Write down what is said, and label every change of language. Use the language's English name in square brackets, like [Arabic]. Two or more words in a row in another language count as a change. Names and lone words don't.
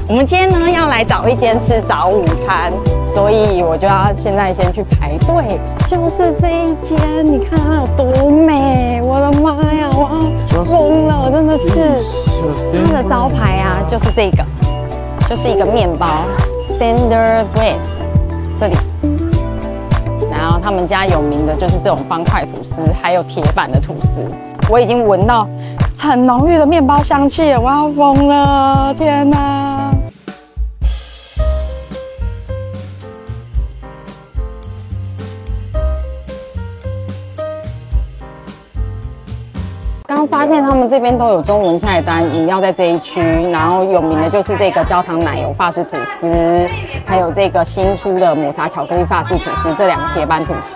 [Chinese] 我們今天呢要來找一間吃早午餐，所以我就要現在先去排隊。就是這一間，你看它有多美！我的媽呀，我要瘋了，真的是。它的招牌啊，就是這個，就是一個麵包 ，Standard Bread，這裡。然後他們家有名的就是這種方塊吐司，還有鐵板的吐司。我已經聞到很濃郁的麵包香氣了，我要瘋了！天哪！剛發現他們這邊都有中文菜單，飲料在這一區，然後有名的就是這個焦糖奶油法式吐司，還有這個新出的抹茶巧克力法式吐司，這兩個鐵板吐司。